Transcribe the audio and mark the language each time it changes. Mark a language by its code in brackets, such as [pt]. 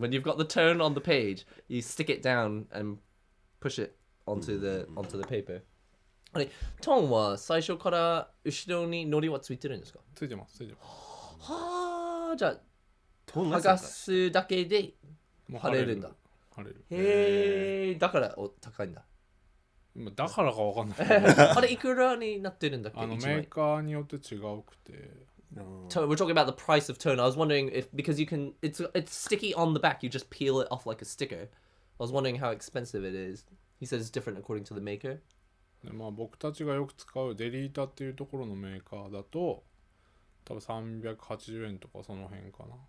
[en] When you've got the tone on the page, you stick it down and push it onto the paper. [ja] あれ、トーンは最初から後ろに糊はついてるんですか？ついてます。はあ、じゃあ剥がすだけで貼れるんだ。へえ、だから高いんだ。だからかわかんない。あれいくらになってるんだっけ？メーカーによって違うくて。 [en] We're talking about the price of tone. I was wondering if because you can, it's sticky on the back. You just peel it off like a sticker. I was wondering how expensive it is. He says it's different according to the maker. [ja] で僕たちがよく使うデリータっていうところのメーカーだと多分380円とかその辺かな。